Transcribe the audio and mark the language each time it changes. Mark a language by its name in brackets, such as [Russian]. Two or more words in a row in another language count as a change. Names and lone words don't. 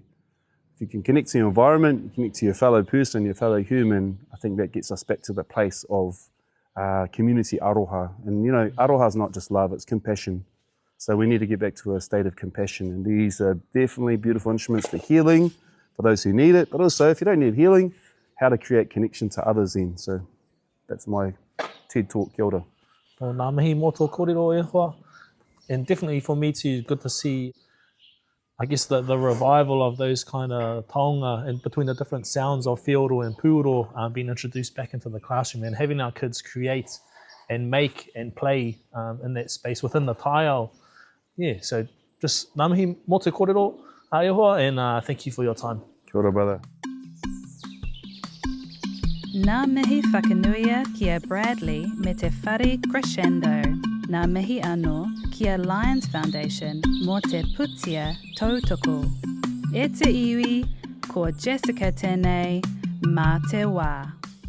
[English] If you can connect to your environment, you connect to your fellow person, your fellow human, I think that gets us back to the place of community aroha. And, you know, aroha is not just love, it's compassion. So we need to get back to a state of compassion. And these are definitely beautiful instruments for healing, for those who need it, but also if you don't need healing, how to create connection to others then. So that's my TED Talk. [Māori] Kia ora. Nā mihi mō tō kōrero e hoa. [English] And definitely for me too, good to see, I guess, the revival of those kind of taonga and between the different sounds of whioro and puoro being introduced back into the classroom and having our kids create and make and play in that space within the taiao. Yeah, so just [Māori] nā mihi mō te kōrero e hoa, [English] and thank you for your time. [Māori] Kia ora, brother. Nā mihi whakanuia kia Bradley me te whare crescendo. Nā mihi anō kia Lions Foundation mō te putia tautoko. E te iwi, ko Jessica tēnei, mā te wā.